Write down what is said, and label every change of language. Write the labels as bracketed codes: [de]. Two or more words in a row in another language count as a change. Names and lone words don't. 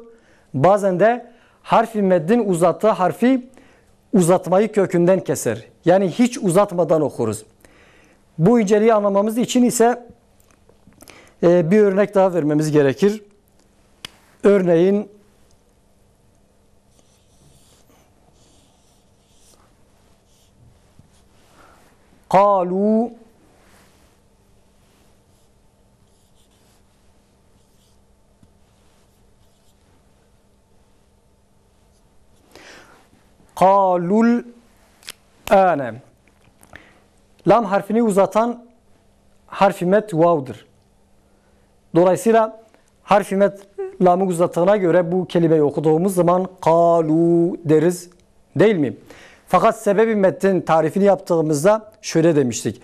[tr] Bazen de harf-i metin uzattığı harfi uzatmayı kökünden keser. Yani hiç uzatmadan okuruz. Bu inceliği anlamamız için ise bir örnek daha vermemiz gerekir. [ar] Örneğin قالوا قالوا الآن. [tr] Lam harfini uzatan harf-i met vav'dır. Dolayısıyla harf-i met lamı uzattığına göre bu kelimeyi okuduğumuz zaman kalu deriz, değil mi? Fakat sebebi meddin tarifini yaptığımızda şöyle demiştik.